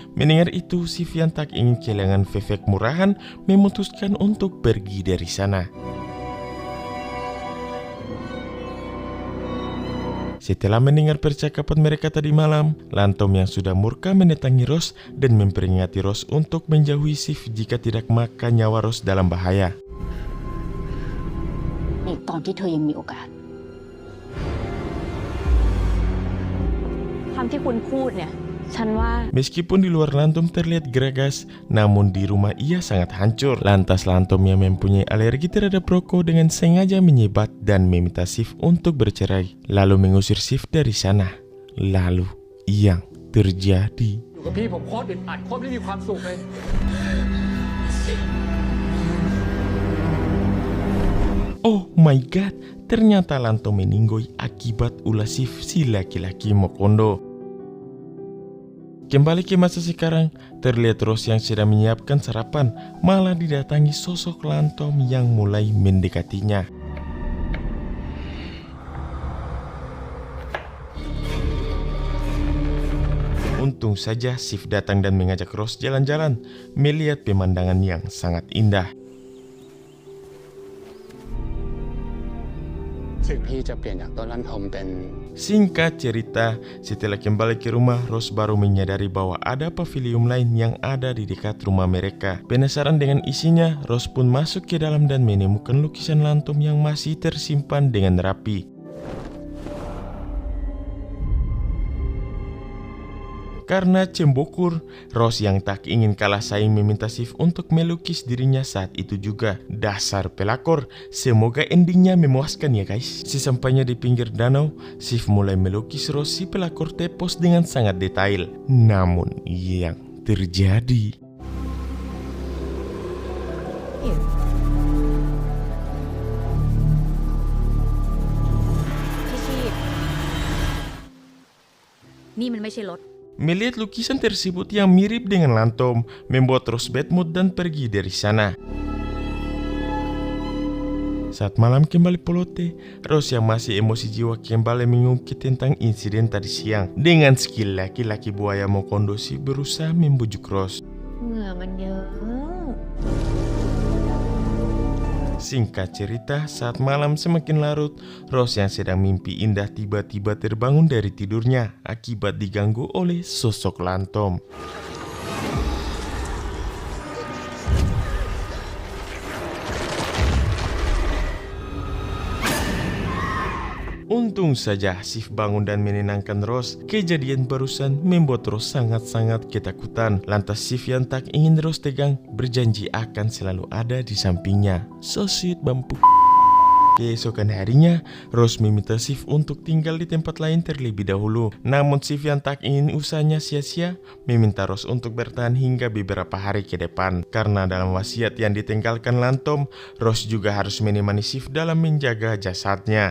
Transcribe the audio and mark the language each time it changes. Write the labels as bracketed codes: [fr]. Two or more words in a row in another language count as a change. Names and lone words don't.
[id] Mendengar itu, Sif yang tak ingin kehilangan Vivek murahan memutuskan untuk pergi dari sana. Setelah mendengar percakapan mereka tadi malam, Lantom yang sudah murka mendatangi Rose dan memperingati Rose untuk menjauhi Sif jika tidak maka nyawa Rose dalam bahaya. [th] ในตอนที่เธอยังมีโอกาสคำที่คุณพูดเนี่ยฉันว่า [id] Meskipun di luar Lantom terlihat geragas, namun di rumah ia sangat hancur. Lantas Lantom yang mempunyai alergi terhadap rokok dengan sengaja menyebat dan meminta Sif untuk bercerai, lalu mengusir Sif dari sana. Lalu yang terjadi. [th] อยู่กับพี่ผมโคตรอึดอัดโคตรไม่มีความสุขเลย [en] Oh my god, [id] ternyata Lantom meninggoy akibat ulah Sif si laki-laki Mokondo. Kembali ke masa sekarang, terlihat Rose yang sedang menyiapkan sarapan malah didatangi sosok Lantom yang mulai mendekatinya. Untung saja Sif datang dan mengajak Rose jalan-jalan, melihat pemandangan yang sangat indah. [th] ถึงพี่จะเปลี่ยนจากต้นลั่นทมเป็น [id] Singkat cerita, setelah kembali ke rumah, Rose baru menyadari bahwa ada pavilion lain yang ada di dekat rumah mereka. Penasaran dengan isinya, Rose pun masuk ke dalam dan menemukan lukisan Lantom yang masih tersimpan dengan rapi. Karena cembokur, Rose yang tak ingin kalah saing meminta Sif untuk melukis dirinya saat itu juga. Dasar pelakor, semoga endingnya memuaskan ya guys. Sesampainya di pinggir danau, Sif mulai melukis Rose si pelakor tepos dengan sangat detail. Namun yang terjadi... [th] นี่มันไม่ใช่รถ [id] Melihat lukisan tersebut yang mirip dengan Lantom, membuat Rose [en] bad mood [id] dan pergi dari sana. Saat malam kembali pelote, Rose yang masih emosi jiwa kembali mengungkit tentang insiden tadi siang. Dengan skill laki-laki buaya Mokondo si berusaha membujuk Rose. [th] เหงื่อมันเยอะ [id] Singkat cerita, saat malam semakin larut, Rose yang sedang mimpi indah tiba-tiba terbangun dari tidurnya akibat diganggu oleh sosok Lantom. Untung saja Sif bangun dan menenangkan Rose. Kejadian barusan membuat Rose sangat-sangat ketakutan. Lantas Sif yang tak ingin Rose tegang berjanji akan selalu ada di sampingnya. [en] So sweet [id] bambu. Keesokan harinya, Rose meminta Sif untuk tinggal di tempat lain terlebih dahulu. Namun Sif yang tak ingin usahanya sia-sia, meminta Rose untuk bertahan hingga beberapa hari ke depan. Karena dalam wasiat yang ditinggalkan Lantom, Rose juga harus menemani Sif dalam menjaga jasadnya.